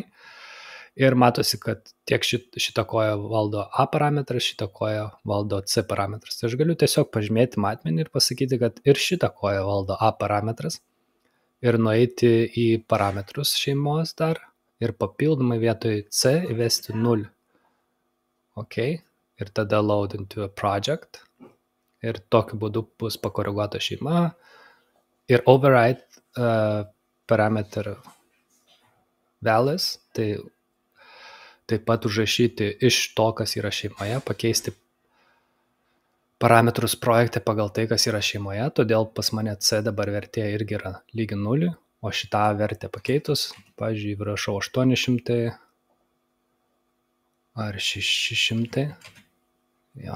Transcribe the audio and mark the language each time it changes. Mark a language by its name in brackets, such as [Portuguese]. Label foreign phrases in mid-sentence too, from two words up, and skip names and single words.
[Lithuanian] Ir matosi, kad tiek šitą koją valdo A parametras, šitą koją valdo C parametras. Tai aš galiu tiesiog pažymėti matmenį ir pasakyti, kad ir šitą koją valdo A parametras. Ir nueiti į parametrus šeimos dar ir papildomai vietoj C įvesti 0. [English] Ok. [Lithuanian] Ir tada [English] load into a project. [Lithuanian] Ir tokiu būdu bus pakoreguota šeima. [English] Ir override parameter values, [Lithuanian] tai taip pat užrašyti iš to, kas yra šeimoje, pakeisti parametrus projekte pagal tai, kas yra šeimoje, todėl pas mane C dabar vertė irgi yra lygi 0, o šitą vertę pakeitus, pavyzdžiui, rašau 800 ar 600, jo.